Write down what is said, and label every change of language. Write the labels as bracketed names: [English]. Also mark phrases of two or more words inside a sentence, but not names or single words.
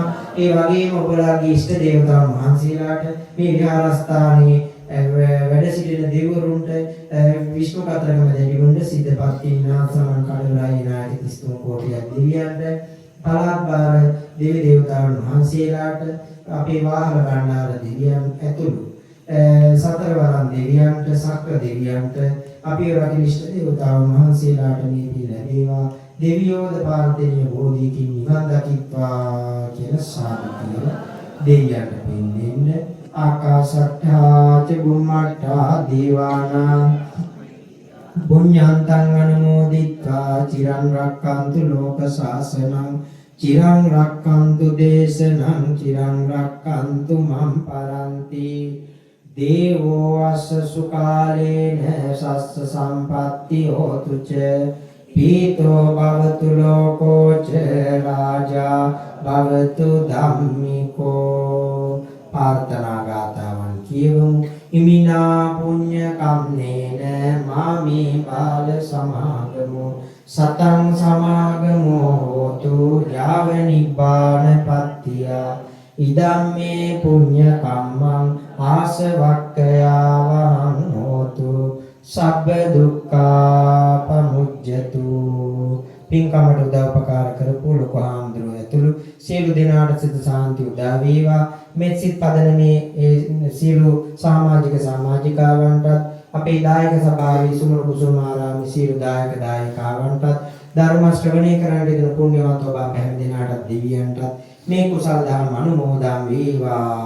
[Sinhala] ඒ වගේම ඔබලාගේ ඉෂ්ට දේවතාවුන් වහන්සේලාට මේ විහාරස්ථානයේ වැඩ සිටින දෙවිවරුන්ට විශ්ව කතරගම දෙවිවරුන්ට සිද්ධපත් ඉන්නා සමන් කඩුලායි නායක 33 කෝටියක් දෙවියන්ට පළාත් බාර දෙවි දේවතාවුන් වහන්සේලාට අපේ වාහන බණ්ඩාර දෙවියන් ඇතුළු සතරවරන් දෙවියන්ට සක්‍ර දෙවියන්ට අපේ රටේ ඉෂ්ට දේවතාවුන් වහන්සේලාට මේ පින් ලැබේවා. දෙවියෝද පාර්ථනීය බෝධිකින් නිවන් දකිත්වා කියලා සාදු කියලා දෙවියන්ට පින් දෙන්න. [Pali] ආකාශට්ඨා ච බුම්මට්ඨා දීවානා පුඤ්ඤන්තං අනුමෝදිත්වා චිරං රක්ඛන්තු ලෝක සාසනං චිරං රක්ඛන්තු දේශනං චිරං රක්ඛන්තු මම් පරන්ති දේවෝ අස්ස සුකාලේන සස්ස සම්පත්ති හෝතු ච පීතෝ භවතු ලෝකෝ ච රාජා භවතු ධම්මිකෝ. [Sinhala] ප්‍රාර්ථනා ගාථාවන් කියවමු. [Pali] ඉමිනා පුඤ්ඤ කම්මේන මාමේ බාල සමාගමු සතං සමාගමෝ හෝතු යාව නිබ්බාන පත්තිය. ඉදම්මේ පුඤ්ඤ කම්මං ආසවක්ඛයාවං හෝතු සබ්බ දුක්ඛා පමුජ්ජතු. [Sinhala] පින්කමට උදව්පකාර කරපු ලොකු හාමුදුරුවෝ ඇතුළු සියලු දෙනාට සිත සාන්ති උදා වේවා. මේ සිත් පදනමේ සියලු සමාජිකාවන්ටත් අපේ දායක සභාවේ සුමන කුසුමාරාමේ සියලු දායකාවන්ටත් ධර්ම ශ්‍රවණය කරන්න දෙන පුණ්‍යවන්ත ඔබ අප හැම දෙනාටත් දෙවියන්ටත් මේ කුසල ධර්ම අනුමෝදන් වේවා.